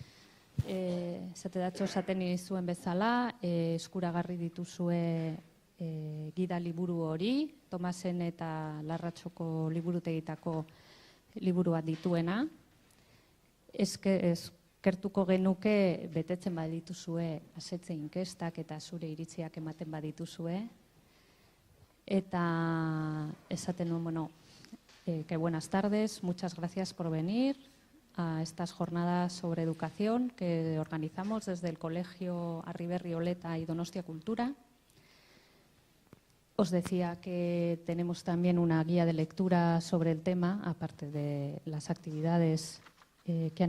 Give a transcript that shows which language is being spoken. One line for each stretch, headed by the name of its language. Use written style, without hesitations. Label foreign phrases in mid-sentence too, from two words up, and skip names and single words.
Basque: Atzo esaten nizuen bezala, eskuragarri dituzue gida liburu hori, Tomasen eta Larratxoko liburutegitako liburuak dituena. Eskertuko genuke betetzen badituzue asetze inkestak eta zure iritziak ematen badituzue. Eta esaten nuen, bueno,
Spanish: que buenas tardes, muchas gracias por venir a estas jornadas sobre educación que organizamos desde el Colegio Arriberri Oleta y Donostia Cultura. Os decía que tenemos también una guía de lectura sobre el tema, aparte de las actividades que